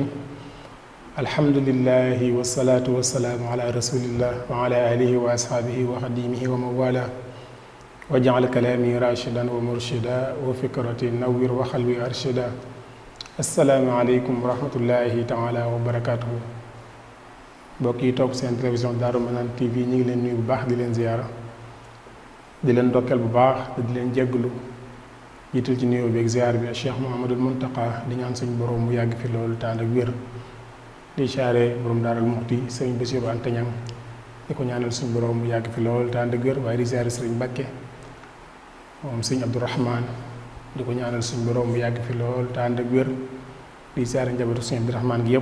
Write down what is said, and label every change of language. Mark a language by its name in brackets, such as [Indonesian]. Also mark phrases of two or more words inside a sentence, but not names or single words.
[Arabic] الحمد لله والصلاة والسلام على رسول الله وعلى آله وأصحابه وخديمه ومن والاه وجعل كلامي راشدا ومرشدا وفكرتي نوّر وقلبي أرشدا. السلام عليكم ورحمة الله تعالى وبركاته. [Wolof] mbokk yi topp seen télévision Daaru Manaan TV ñu ngi leen nuyu bu baax di leen ziyaara di leen ndokkeel bu baax te di leen jégglu jiital ci nuyoo bi ak ziyaar bi Cheikh Mouhamadul Muntaqa di ñaan suñu borom mu yàgg fi loolu tànd ak wér di siyaare borom Daarul Muxti sëriñ Bassirou Anta Niang di ko ñaanal suñu borom mu yàgg fi loolu tànd ak wér waaye di siyaare sëriñ Bakke moom sëriñ Abdourahman di ko ñaanal suñu borom mu yàgg fi loolu tànd ak wér di siyaare njabootu sëriñ Abdourahman gi yëpp.